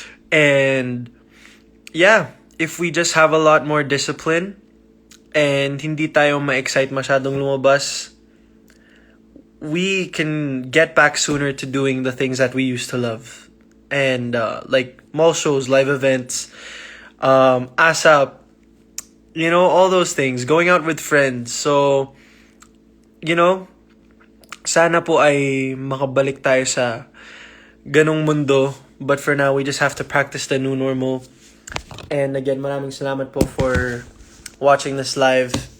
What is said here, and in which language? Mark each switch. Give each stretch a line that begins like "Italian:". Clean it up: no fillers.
English: And yeah, if we just have a lot more discipline and
Filipino: hindi tayo ma-excite masyadong lumabas,
English: we can get back sooner to doing the things that we used to love. And like mall shows, live events, ASAP, all those things, going out with friends.
Filipino: So, sana po ay makabalik tayo sa ganong mundo.
English: But for now, we just have to practice the new normal. And again,
Filipino: maraming salamat po
English: for watching this live.